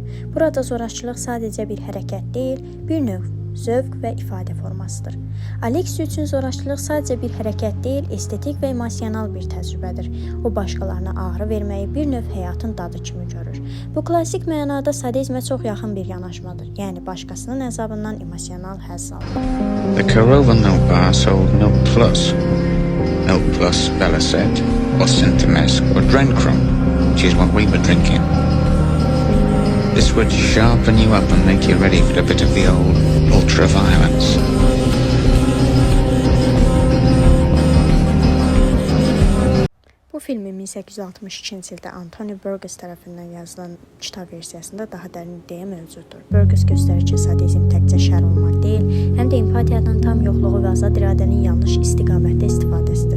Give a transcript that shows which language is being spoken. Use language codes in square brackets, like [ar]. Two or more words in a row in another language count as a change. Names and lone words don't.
[az] Burada zorakılıq sadəcə bir hərəkət deyil, bir növ zövq və ifadə formasıdır. Alex üçün zorakılıq sadəcə bir hərəkət deyil, estetik və emosional bir təcrübədir. O başqalarına ağrı verməyi bir növ həyatın dadı kimi görür. Bu klassik mənada sadizmə çox yaxın bir yanaşmadır. Yəni başqasının əzabından emosional həzz alır. [en] The Corova Milk Bar sold Milk Plus. Milk Plus, Bella said, was Synthemes or Drencrum, which is what we were drinking. This would sharpen you up and make you ready for a bit of the old ultra-violence. [az] Bu filmin 1862-ci ildə Anthony Burgess tərəfindən yazılan kitab versiyasında daha dərin ideya mövcuddur. Burgess göstərir ki, sadizm təkcə şər olmaq deyil, həm də empatiyadan tam yoxluğu və azad iradənin yanlış istiqamətdə istifadəsidir.